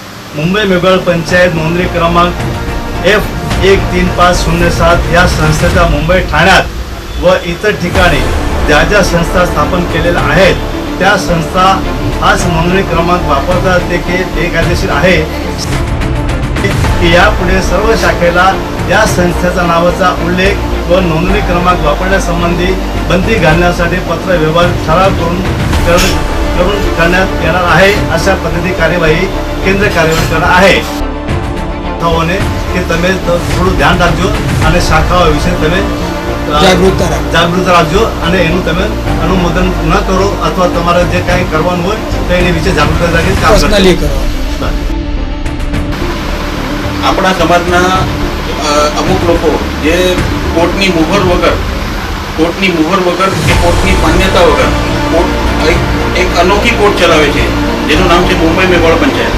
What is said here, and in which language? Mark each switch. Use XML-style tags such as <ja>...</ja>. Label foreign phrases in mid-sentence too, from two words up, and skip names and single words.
<mr>मुंबई मेघाळ पंचायत नोंदणी क्रमांक F13507 या संस्थेचा मुंबई ठाण्यात व इतर ठिकाणी ज्या ज्या संस्था स्थापन केलेल्या आहेत त्या संस्था हाच नोंदणी क्रमांक वापरतात ते की बेकायदेशीर आहे की यापुढे सर्व शाखेला या संस्थेचा नावाचा उल्लेख व नोंदणी क्रमांक वापरण्यासंबंधी बंदी घालण्यासाठी पत्र व्यवहार ठराव करून करण्यात येणार आहे। अशा पद्धती कार्यवाही केंद्र कार्यवाही करणार आहे।</mr> <gu>ने कि તમે થોડું ધ્યાન રાખજો અને શાખાઓ વિશે તમે જાગૃત રાખજો અને એનું તમે અનુમોદન ન કરો અથવા તમારે જે કાંઈ કરવાનું હોય તો એની વિશે જાગૃતતા રાખીને કામ કરજો। આપણા સમાજના અમુક લોકો જે કોર્ટની મુહર વગર કે કોર્ટની માન્યતા વગર એક અનોખી કોર્ટ ચલાવે છે જેનું નામ છે મુંબઈ મેઘાળ પંચાયત।</gu>